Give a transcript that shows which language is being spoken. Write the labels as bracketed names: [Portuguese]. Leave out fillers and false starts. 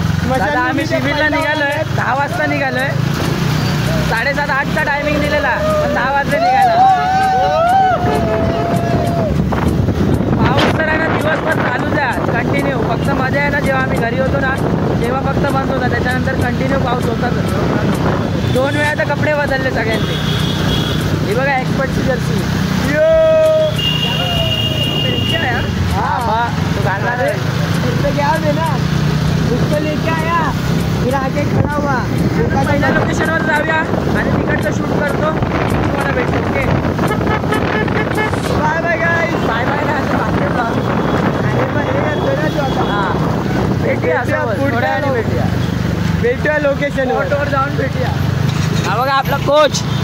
[Marathi] बघा दादा, आम्ही शिबिरला निघालोय 10 वाजता निघालोय, 7:30-8चा टायमिंग दिलेला, पण 10 वाजले निघाला. पाऊस तर आहे ना दिवसभर चालू द्या कंटिन्यू, फक्त मध्ये आहे ना जेव्हा आम्ही घरी होतो ना तेव्हा फक्त बंद होता, त्याच्यानंतर कंटिन्यू पाऊस होताच. 2 वेळा तर कपडे बदलले सगळ्यांचे. हे बघा एक्सपर्टची जर्सी, [Hindi] हाँ तो घालना है, उससे क्या देना, उसको लेके आया, फिर आगे खड़ा हुआ. [Marathi] पहिल्या लोकेशनवर जाऊया आणि तिकडचं शूट करतो, तुम्हाला भेटतो. ओके, बाय बाय गाईस, बाय बाय ना असं बाकीचा आणि पण हे करतो ना, हां भेटूया थोड्या वेळाने भेटूया लोकेशनवर, फोटोवर जाऊन भेटूया. हा बघा आपला कोच.